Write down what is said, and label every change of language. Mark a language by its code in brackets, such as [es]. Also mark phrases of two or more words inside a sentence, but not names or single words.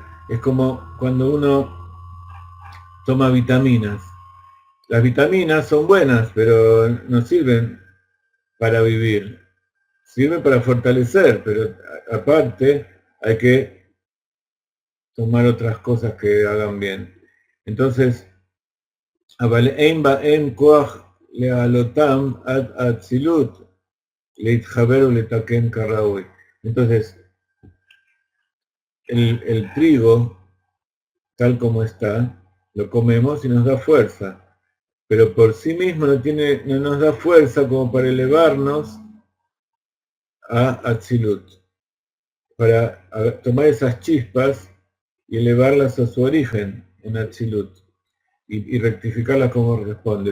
[es] Es como cuando uno toma vitaminas. Las vitaminas son buenas, pero no sirven para vivir. Sirven para fortalecer, pero aparte hay que tomar otras cosas que hagan bien. Entonces, [he] אבל אין כוח להעלותם עד האצילות להתחבר ולתקן כראוי. [es] Entonces, el trigo, tal como está, lo comemos y nos da fuerza, pero por sí mismo no nos da fuerza como para elevarnos a Atzilut, para tomar esas chispas y elevarlas a su origen en Atzilut y rectificarlas como corresponde.